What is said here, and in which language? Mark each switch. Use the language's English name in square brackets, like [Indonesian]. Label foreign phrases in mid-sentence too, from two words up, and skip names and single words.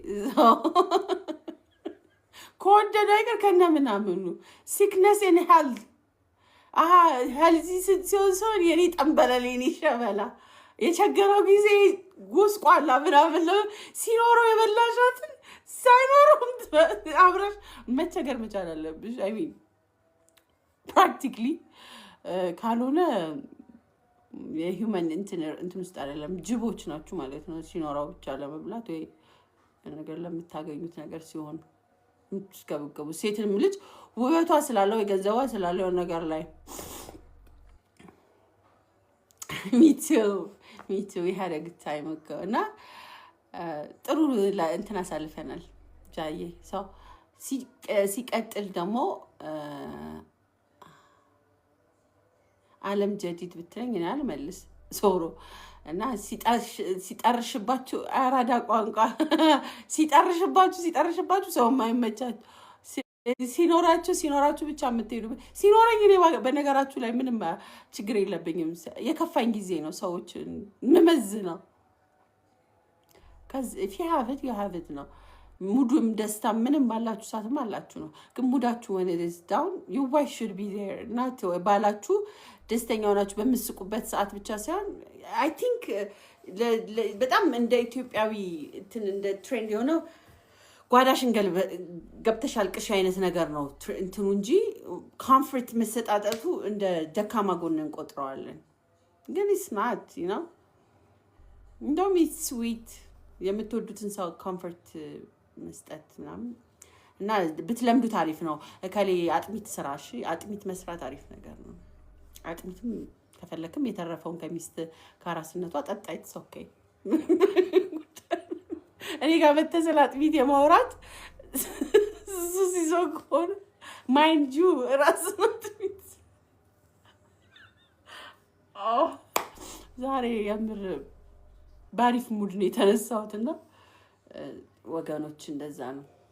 [Amharic] ከወደደው አይቀር ከነምናምኑ [English] sickness and health [Amharic] ሄልዚ ሲሆን የኔ ጠንበለል የኔ ሸበላ የቸገረው ጊዜ ጉስቋላ ምናምን ሲኖረው የበላሻትን ሳይኖረው አብረሽ መቸገር መቻል አለብሽ [English] I mean practically [Amharic] ካልሆነ የሂውመን እንትን ውስጥ አይደለም ጅቦች ናችሁ ማለት ነው ሲኖረው ብቻ ለመብላት ወይ ነገር ለምታገኙት ነገር ሲሆን ምትስከብከቡ ሴትንም ልጅ ውበቷ ስላለው የገንዘቧ ስላለው ነገር ላይ [English] me too we had a good time ago [Amharic] እና ጥሩ እንትን አሳልፈናል ጃዬ ሰው ሲቀጥል ደግሞ ዓለም ጀዲድ ብትለኝ እኔ አልመልስ ሶሮ እና ሲጠርሽባችሁ አራዳ ቋንቋ ሲጠርሽባችሁ ሰው የማይመቻችሁ ሲኖራችሁ ብቻ የምትሄዱ ሲኖረኝ እኔ በነገራችሁ ላይ ምንም ችግር የለብኝም። የከፋኝ ጊዜ ነው ሰዎችን ምመዝ ነው። [English] if you have it you have it [Amharic] ነው። ሙዱም ደስታ ምንም ባላችሁ ሰዓትም አላችሁ ነው። ግን ሙዳችሁ [English] when it is down you why should be there not [Amharic] ባላችሁ ደስተኛ ሆናችሁ በምስቁበት ሰዓት ብቻ ሳይሆን [English] I think [Amharic] በጣም እንደ ኢትዮጵያዊ እንደ ትሬንድ የሆነው ጓዳሽን ገብተሽ አልቅሽ አይነት ነገር ነው እንትኑ እንጂ ኮምፎርት መሰጣጠቱ እንደ ደካማ ጎን እንቆጥረዋለን። ግን [English] it's not you know [Amharic] እንደውም [English] it's sweet [Amharic] የምትወዱትን ሰው ኮምፎርት መስጠት ምናምን እና ብትለምዱት አሪፍ ነው። እከሌ አጥሚት ስራሽ አጥሚት መስራት አሪፍ ነገር ነው። አጥሚትም ከፈለክም የተረፈውን ከሚስት ከአራስነቷ ጠጣይት ኦኬ። እኔ ጋር በተሰላ አጥሚት የማውራት ሱስ ይዞ ከሆነ [English] mind you [Amharic] ራስ ነው አጥሚት። ዛሬ የምር ባሪፍ ሙድ ነው የተነሳሁትና ወገኖች እንደዛ ነው።